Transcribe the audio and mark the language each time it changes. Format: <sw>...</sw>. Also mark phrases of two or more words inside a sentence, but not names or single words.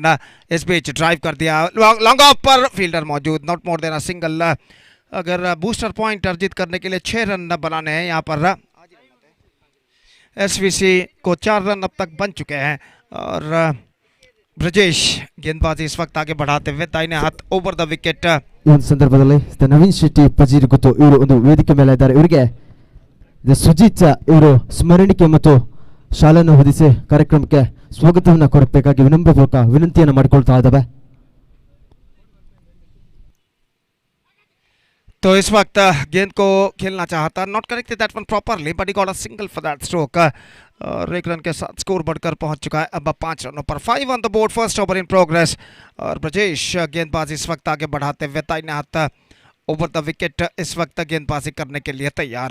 <hi>इस बीच ड्राइव कर दिया</hi> <en>long off</en> <hi>पर, फील्डर मौजूद,</hi> <en>not more than a single.</en> <hi>अगर</hi> <en>booster point</en> <hi>अर्जित करने के लिए 6 रन बनाने हैं यहाँ पर एसवीसी को 4 रन अब तक बन चुके हैं और ब्रजेश गेंदबाजी इस वक्त आगे बढ़ाते हुए दाहिने हाथ</hi> <en>over the wicket.</en> <kn>ಈ ಒಂದು ಸಂದರ್ಭದಲ್ಲಿ ನವೀನ್ ಶೆಟ್ಟಿ ಪಜೀರ್ ಗೊತ್ತು ಇವರು ಒಂದು ವೇದಿಕೆ ಮೇಲೆ ಇದ್ದಾರೆ. ಇವರಿಗೆ ಸುಜಿತ್ ಇವರು ಸ್ಮರಣಿಕೆ ಮತ್ತು ಶಾಲೆಯನ್ನು ಹೊದಿಸಿ ಕಾರ್ಯಕ್ರಮಕ್ಕೆ ಸ್ವಾಗತವನ್ನು ಕೊಡಬೇಕಾಗಿ ವಿನಮ್ರಪೂರ್ವಕ ವಿನಂತಿಯನ್ನು ಮಾಡಿಕೊಳ್ತಾ ಇದ್ದಾವೆ.</kn> <hi>तो इस वक्त गेंद को खेलना चाहता,</hi> <en>not corrected that one properly but he got a single for that stroke</en> <hi>और 1 रन के साथ स्कोर बढ़कर पहुंच चुका है अब 5 रनों पर. 5</hi> <en>on the board, first over in progress</en> <hi>और ब्रजेश गेंदबाजी इस वक्त आगे बढ़ाते हुए दाहिने हाथ</hi> <en>over the wicket</en> <hi>इस वक्त गेंदबाजी करने के लिए तैयार.</hi>